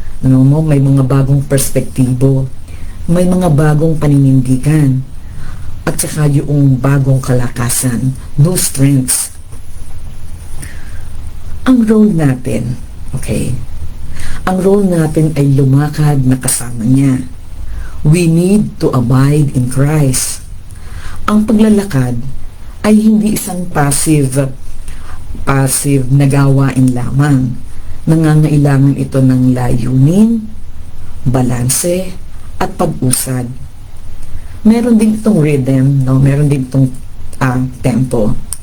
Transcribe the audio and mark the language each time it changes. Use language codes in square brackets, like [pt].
[tl] May mga bagong perspektibo. May mga bagong paninindigan. At saka yung bagong kalakasan. [en] New strengths. [tl] Ang role natin, ang role natin ay lumakad na kasama niya. [en] We need to abide in Christ. [tl] Ang paglalakad ay hindi isang passive na gawain lamang. Nangangailangan ito ng layunin, balanse, at pag-usad. Meron din itong rhythm, meron din itong tempo.